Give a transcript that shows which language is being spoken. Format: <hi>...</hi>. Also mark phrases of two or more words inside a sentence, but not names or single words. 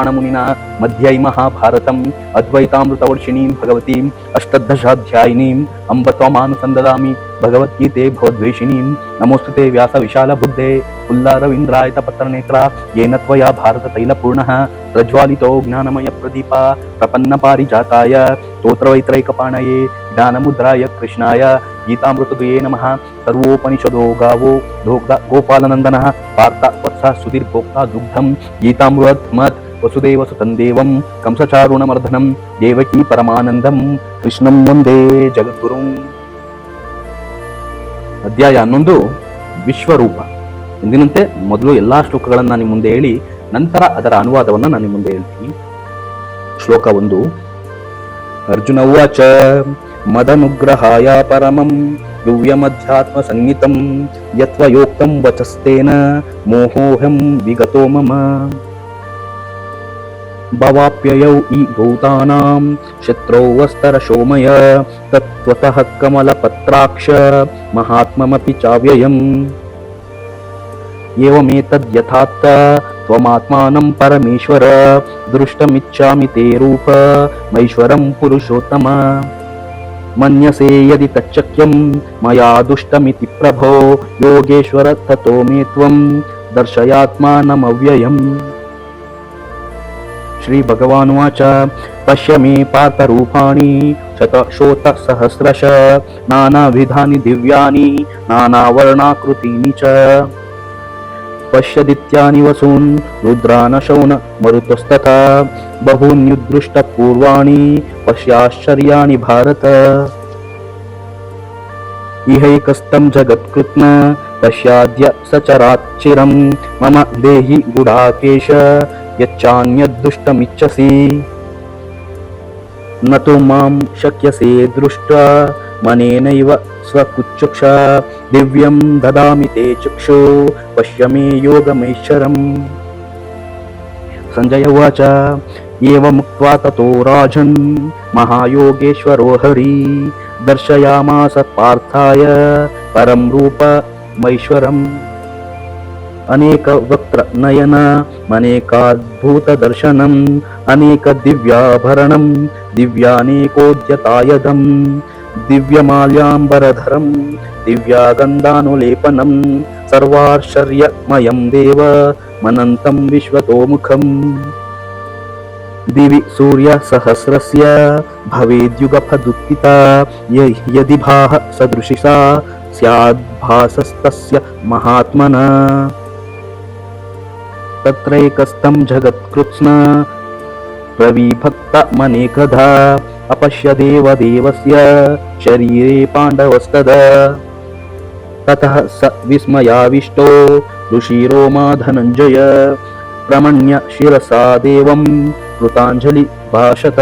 <sa>ಮುನಿನ ಮಧ್ಯೈ ಮಹಾಭಾರತಂ ಅದ್ವೈತಾಮೃತವರ್ಷಿಣೀಂ ಭಗವತೀಂ ಅಷ್ಟದಶಾಧ್ಯಾಯಿನೀಂ ಅಂಬ ತ್ವಮಾನುಸಂದದಾಮಿ ಭಗವದ್ಗೀತೆ ಭವದ್ವೇಷಿಣೀಂ ನಮೋಸ್ತುತೆ ವ್ಯಾಸ ವಿಶಾಲ ಬುದ್ಧೇ ಉಲ್ಲಾರವೀಂದ್ರಾಯತ ಪತ್ರನೇತ್ರ ಯೇನ ತ್ವಯಾ ಭಾರತ ತೈಲಪೂರ್ಣಃ ಪ್ರಜ್ವಾಲಿತೋ ಜ್ಞಾನಮಯ ಪ್ರದೀಪ ಪ್ರಪನ್ನ ಪಾರಿಜಾತಾಯ ಸ್ತೋತ್ರವೈತ್ರೈಕಪಾಣಯೇ ಜ್ಞಾನಮುದ್ರಾಯ ಕೃಷ್ಣಾಯ ಗೀತಾಮೃತದುಯೇ ನಮಃ. ಸರ್ವೋಪನಿಷದೋ ಗಾವೋ ದೋಗ್ಧ ಗೋಪಾಲನಂದನಃ ಪಾರ್ಥ ವತ್ಸ ಸುಧೀರ್ಭೋಕ್ತ ದುಗ್ಧಂ ಗೀತಾಮೃತ್ ಮತ್ ವಸುದೇವ ಸುತಂ ದೇವಂ ಕಂಸಚಾರುಣಮರ್ಧನಂ ದೇವಕೀ ಪರಮಾನಂದಂ ಕೃಷ್ಣಂ ವಂದೇ ಜಗದ್ಗುರುಂ.</sa> <kn>ಅಧ್ಯಾಯ 11 ವಿಶ್ವರೂಪ. ಎಂದಿನಂತೆ ಮೊದಲು ಎಲ್ಲಾ ಶ್ಲೋಕಗಳನ್ನ ನಿಮ್ಮ ಮುಂದೆ ಹೇಳಿ ನಂತರ ಅದರ ಅನುವಾದವನ್ನ ನಾನು ನಿಮ್ಮ ಮುಂದೆ ಹೇಳ್ತೀನಿ. ಶ್ಲೋಕ 1.</kn> <sa>ಅರ್ಜುನ ಉವಾಚ ಮದನುಗ್ರಹಾಯ ಪರಮಂ ದಿವ್ಯಮಧ್ಯಾತ್ಮ ಸಂಹಿತಂ ಯತ್ವಯೋಕ್ತಂ ವಚಸ್ತೇನ ಮೋಹೋಹಂ ವಿಗತೋ ಮಮ ಭವಾಪ್ಯಯೌ ಈ ಭೂತಾನಾಂ ಶತ್ರೌ ವಸ್ತರ ಶೋಮಯ ತತ್ವತಃ ಕಮಲಪತ್ರಾಕ್ಷ ಮಹಾತ್ಮಮಪಿ ಚಾವ್ಯಯಂ ಏವಮೇತದ್ಯಥಾತ್ಥ ತ್ವಮಾತ್ಮಾನಂ ಪರಮೇಶ್ವರ ದೃಷ್ಟಮಿಚ್ಛಾಮಿ ತೇ ರೂಪ ಮೈಶ್ವರಂ ಪುರುಷೋತ್ತಮ ಮನ್ಯಸೇ ಯದಿ ತಚ್ಚಕ್ಯಂ ಮಯಾ ದುಷ್ಟಮಿತಿ ಪ್ರಭೋ ಯೋಗೇಶ್ವರ ತತೋ ಮೇ ತ್ವಂ ದರ್ಶಯಾತ್ಮಾನಮವ್ಯಯಂ. ಶ್ರೀ ಭಗವಾನುವಾಚ ಪಶ್ಯ ಮೇ ಪಾರ್ಥರೂಪಾಣಿ ಶತಶೋತಸಹಸ್ರಶ ನಾನಾವಿಧಾನಿ ದಿವ್ಯಾನಿ ನಾನಾವರ್ಣಾಕೃತೀನಿ ಚ ಪಶ್ಯದಿತ್ಯಾನಿ ವಸೂನ್ ರುದ್ರಾನಶೌನ ಮರುತಸ್ತಥಾ ಬಹೂನ್ಯುದೃಷ್ಟಪೂರ್ವಾಣಿ ಪಶ್ಯಾಶ್ಚರ್ಯಾಣಿ ಭಾರತ ಇಹೈಕಸ್ತಂ ಜಗತ್ಕೃತ್ನ ಪಶ್ಯಾದ್ಯ ಸಚರಾಚ್ಚಿರಂ ಮಮ ದೇಹಿ ಗುಡಾಕೇಶ ಯಚ್ಚಾನ್ಯದ್ದುಷ್ಟಮಿಚ್ಛಸಿ ನತು ಮಾಂ ಶಕ್ಯಸೇ ದೃಷ್ಟ್ವಾ ಮನೇನೈವ ಸ್ವಕುಚ್ಚುಕ್ಷ ದಿವ್ಯಂ ದದಾಮಿ ತೇ ಚಕ್ಷು ಪಶ್ಯ ಮೇ ಯೋಗಮೈಶ್ವರಂ. ಸಂಜಯ ಉವಾಚ ಏವಮುಕ್ತ್ವಾ ತತೋ ರಾಜನ್ ಮಹಾಯೋಗೇಶ್ವರೋ ಹರಿ ದರ್ಶಯಾಮಾಸ ಪಾರ್ಥಾಯ ಪರಂ ರೂಪಮೈಶ್ವರಂ ಅನೇಕ ವಕ್ತ್ರ ನಯನ ಅನೇಕಾದ್ಭುತ ದರ್ಶನಂ ಅನೇಕ ದಿವ್ಯಾಭರಣಂ ದಿವ್ಯಾನೇಕೋದ್ಯತಾಯದಂ ದಿವ್ಯಮಾಲ್ಯಾಂಬರಧರಂ ದಿವ್ಯಾಗಂಧಾನುಲೇಪನಂ ಸರ್ವಾಶ್ಚರ್ಯಮಯಂ ದೇವ ಮನಂತಂ ವಿಶ್ವತೋಮುಖಂ ದಿವಿ ಸೂರ್ಯ ಸಹಸ್ರಸ್ಯ ಭವೇದ್ಯುಗಪದುತ್ಥಿತ ಯದಿ ಭಾಹ ಸದೃಶಿಸಾ ಸ್ಯಾದ್ಭಾಸಸ್ತಸ್ಯ ಮಹಾತ್ಮನ ತತ್ರೈಕಸ್ಥಂ ಜಗತ್ಕೃತ್ಸ್ನ ಪ್ರವಿಭಕ್ತಮನೇಕಧಾ ಅಪಶ್ಯ ದೇವದೇವಸ್ಯ ಶರೀರೇ ಪಾಂಡವಸ್ತದಾ ತತಃ ಸ ವಿಸ್ಮಯಾವಿಷ್ಟೋ ಋಷಿರೋಮಾ ಧನಂಜಯ ಪ್ರಮಣ್ಯ ಶಿರಸಾ ದೇವಂ ಕೃತಾಂಜಲಿ ಭಾಷತ.</sa>